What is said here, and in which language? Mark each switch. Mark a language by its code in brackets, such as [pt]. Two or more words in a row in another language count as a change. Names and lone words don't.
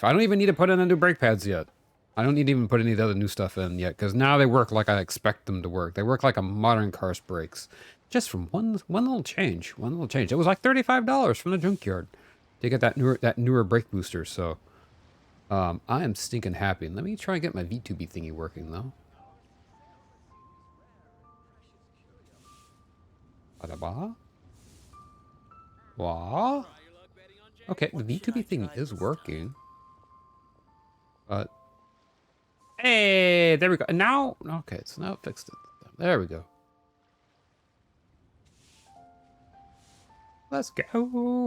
[en] I don't even need to put in new brake pads yet. I don't need to even put any of the other new stuff in yet, because now they work like I expect them to work. They work like a modern car's brakes. Just from one little change. One little change. It was like $35 from the junkyard to get that newer brake booster, so I am stinking happy. Let me try and get my VTuber thingy working though. Ba-da-ba. Wah. Okay, the VTuber thingy is working. But hey, there we go. Now, okay, so now it fixed it. There we go. Let's go.